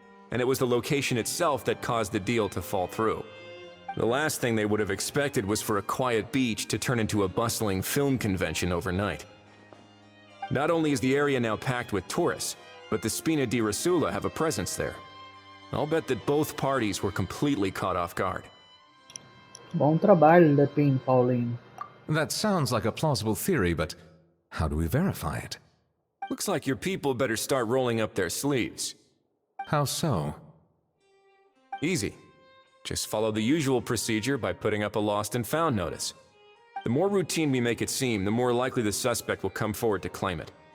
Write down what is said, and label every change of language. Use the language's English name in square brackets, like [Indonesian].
[English] And it was the location itself that caused the deal to fall through. The last thing they would have expected was for a quiet beach to turn into a bustling film convention overnight. Not only is the area now packed with tourists, but the Spina di Rosula have a presence there. I'll bet that both parties were completely caught off guard. [Portuguese] Bom trabalho, Lepin, Paulinho. [English] That sounds like a plausible theory, but how do we verify it? Looks like your people better start rolling up their sleeves. How so? Easy. Just follow the usual procedure by putting up a lost and found notice. The more routine we make it seem, the more likely the suspect will come forward to claim it.